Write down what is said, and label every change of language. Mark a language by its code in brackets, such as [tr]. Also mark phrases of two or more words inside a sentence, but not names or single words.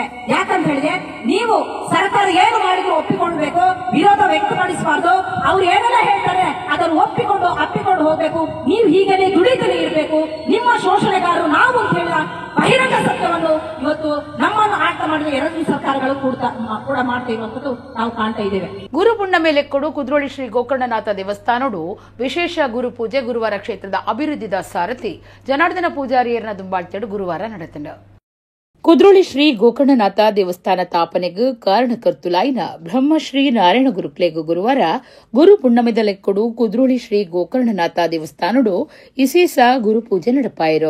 [kn] ಯಾಕಂತ ಹೇಳಿದ್ರೆ ನೀವು ಸರ್ಕಾರ ಏನು ಮಾಡಿದ್ರು ಒಪ್ಪಿಕೊಳ್ಬೇಕು, ವಿರೋಧ ವ್ಯಕ್ತಪಡಿಸಬಾರ್ದು. ಅವ್ರು ಏನೆಲ್ಲ ಹೇಳ್ತಾರೆ ಅದನ್ನು ಅಪ್ಪಿಕೊಂಡು ಹೋಗ್ಬೇಕು. ನೀವು ಹೀಗೇನೆ ದುಡಿತಲೇ ಇರಬೇಕು. ನಿಮ್ಮ ಶೋಷಣೆಗಾರರು ನಾವು ಅಂತ ಹೇಳಿದ ಬಹಿರಂಗ ಸತ್ಯವನ್ನು ಇವತ್ತು ನಮ್ಮನ್ನು ಆಟ ಮಾಡಿದ ಎರಡು ಸರ್ಕಾರಗಳು ಕೂಡ ಮಾಡ್ತಾ ಇರುವಂತದ್ದು ನಾವು ಕಾಣ್ತಾ ಇದ್ದೇವೆ. [tcy] ಗುರು ಪುಣ್ಯಮೆ ಲೆಕ್ಕಡು ಕುದ್ರೋಳಿ ಶ್ರೀ ಗೋಕರ್ಣನಾಥ ದೇವಸ್ಥಾನಡು ವಿಶೇಷ ಗುರು ಪೂಜೆ ಗುರುವಾರ ಕ್ಷೇತ್ರದ ಅಭಿವೃದ್ಧಿದ ಸಾರಥಿ ಜನಾರ್ದನ ಪೂಜಾರಿಯರ್ನ ದುಂಬಾಳ್ತೆಡು ಗುರುವಾರ ನಡೆತಂಡ. ಕುದ್ರೋಳಿ ಶ್ರೀ ಗೋಕರ್ಣನಾಥ ದೇವಸ್ಥಾನ ತಾಪನೆಗೆ ಕಾರಣಕರ್ತುಲಾಯಿನ ಬ್ರಹ್ಮಶ್ರೀ ನಾರಾಯಣ ಗುರುಕ್ಲೆಗ್ ಗುರುವಾರ ಗುರು ಪುಣ್ಣಮೆದ ಲೆಕ್ಕಡು ಕುದ್ರೋಳಿ ಶ್ರೀ ಗೋಕರ್ಣನಾಥ ದೇವಸ್ಥಾನಡು ವಿಶೇಷ ಗುರು ಪೂಜೆ ನಡಪಾಯಿರು.